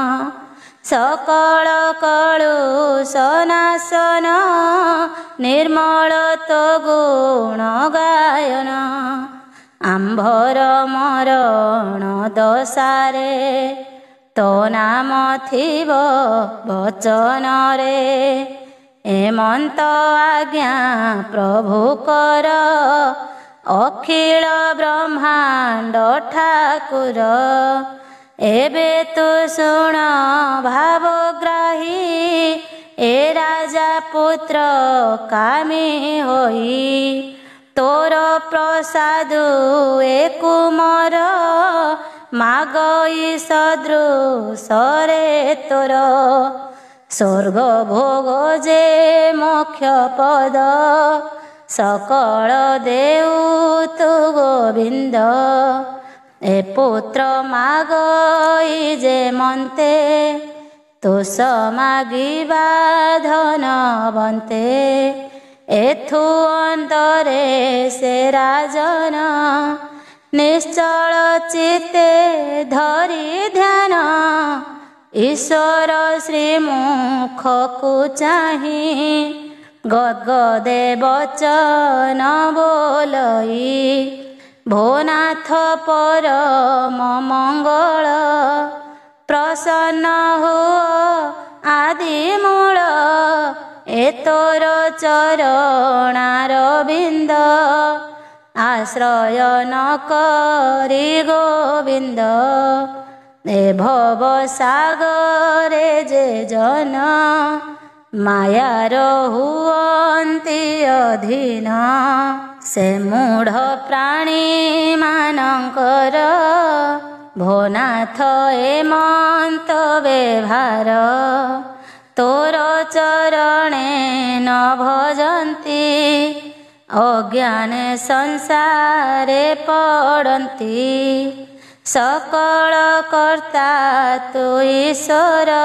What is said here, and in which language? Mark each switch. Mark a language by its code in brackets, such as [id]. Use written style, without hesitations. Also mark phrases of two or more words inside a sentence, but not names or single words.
[or] ସକଳ କଳୁଷନାଶନ ନିର୍ମଳ ତୋ ଗୁଣ ଗାୟନ। ଆମ୍ଭର ମରଣ ଦଶାରେ ତୋ ନାମ ଥିବ ବଚନରେ। ଏମନ୍ତ ଆଜ୍ଞା ପ୍ରଭୁ କର ଅଖିଳ ବ୍ରହ୍ମାଣ୍ଡ ଠାକୁର ଏବେ ତୁ ଶୁଣ ଭାବଗ୍ରାହୀ ଏ ରାଜା ପୁତ୍ର କାମୀ ହୋଇ ତୋର ପ୍ରସାଦ ଏ କୁମାର ମାଗଇ ସଦୃଶ ରେ ତୋର ସ୍ୱର୍ଗ ଭୋଗ ଯେ ମୋକ୍ଷ ପଦ ସକଳ ଦେଉ ତୁ ଗୋବିନ୍ଦ ଏ ପୁତ୍ର ମାଗଇ ଯେ ମନ୍ତେ ତୁସ ମାଗିବା ଧନବନ୍ତେ ଏଥୁ ଅନ୍ତରେ ସେ ରାଜନ ନିଶ୍ଚଳ ଚିତ୍ତେ ଧରି ଧ୍ୟାନ ଈଶ୍ୱର ଶ୍ରୀମୁଖ କୋ ଚାହି ଗଦଗଦେ ବଚନ ବୋଲଇ ଭୋନାଥ ପରମ ମଙ୍ଗଳ ପ୍ରସନ୍ନ ହୁଓ ଆଦି ମୂଳ ଏ ତୋର ଚରଣାର ବିନ୍ଦ ଆଶ୍ରୟ ନ କରି ଗୋବିନ୍ଦ ଏ ଭବ ସାଗରେ ଯେ ଜନ ମାୟାର ହୁଅନ୍ତି ଅଧୀନ ସେ ମୂଢ଼ ପ୍ରାଣୀ ମାନକର ଭୋନାଥ ଏମନ୍ତ ବ୍ୟବହାର ତୋର ଚରଣେ ନ ଭଜନ୍ତି ଅଜ୍ଞାନେ ସଂସାରେ ପଡ଼ନ୍ତି ସକଳ କର୍ତ୍ତା ତୁ ଈଶ୍ୱର